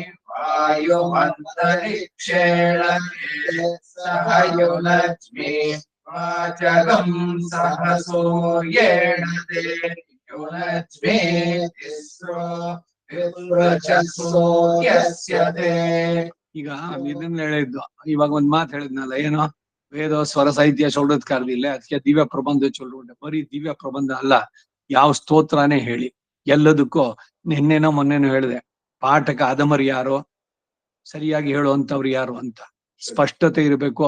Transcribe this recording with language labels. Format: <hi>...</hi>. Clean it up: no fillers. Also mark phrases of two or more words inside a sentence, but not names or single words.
<sa>वायुमन्तरिक्षेण सह युनज्मि वाचगं सह सूर्येण ते युनज्मि तिस्रो विपृचः सूर्यस्य ते</sa> <kn>ಈಗ ಇದನ್ನ ಹೇಳಿದ್ದು ಇವಾಗ ಒಂದ್ ಮಾತು ಹೇಳಿದ್ನಲ್ಲ ಏನೋ ವೇದ ಸ್ವರ ಸಾಹಿತ್ಯ ಷೋಡತ್ಕಾರದಿಲ್ಲ ಅದಕ್ಕೆ ದಿವ್ಯ ಪ್ರಬಂಧ ಚೊಲ್ಲು ಬರೀ ದಿವ್ಯ ಪ್ರಬಂಧ ಅಲ್ಲ ಯಾವ ಸ್ತೋತ್ರನೇ ಹೇಳಿ ಎಲ್ಲದಕ್ಕೂ ನಿನ್ನೆನೋ ಮೊನ್ನೆನೋ ಹೇಳಿದೆ ಪಾಠಕ ಅಧಮರು ಯಾರೋ ಸರಿಯಾಗಿ ಹೇಳುವಂತವ್ರು ಯಾರು ಅಂತ ಸ್ಪಷ್ಟತೆ ಇರಬೇಕು.</kn>